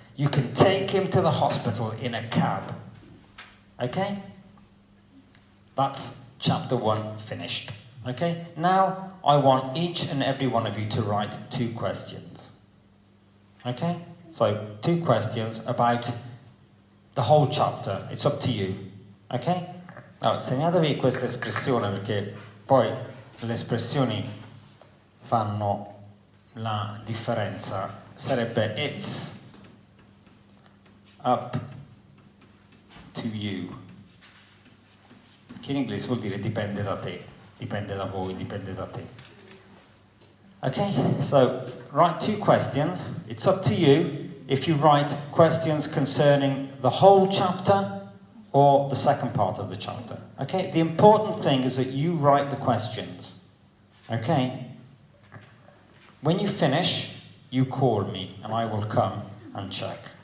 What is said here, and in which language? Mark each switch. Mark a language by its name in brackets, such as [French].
[English] You can take him to the hospital in a cab. Okay? That's chapter 1 finished. Okay? Now, I want each and every one of you to write 2 questions. Okay? So, 2 questions about the whole chapter. It's up to you. Ok? [Italian] Allora, segnatevi questa espressione perché poi le espressioni fanno la differenza. Sarebbe [English] it's up to you. [Italian] Che in inglese vuol dire dipende da te, dipende da voi, dipende da te. [English] Okay, so write 2 questions. It's up to you if you write questions concerning the whole chapter or the second part of the chapter. Okay, the important thing is that you write the questions. Okay? When you finish, you call me and I will come and check.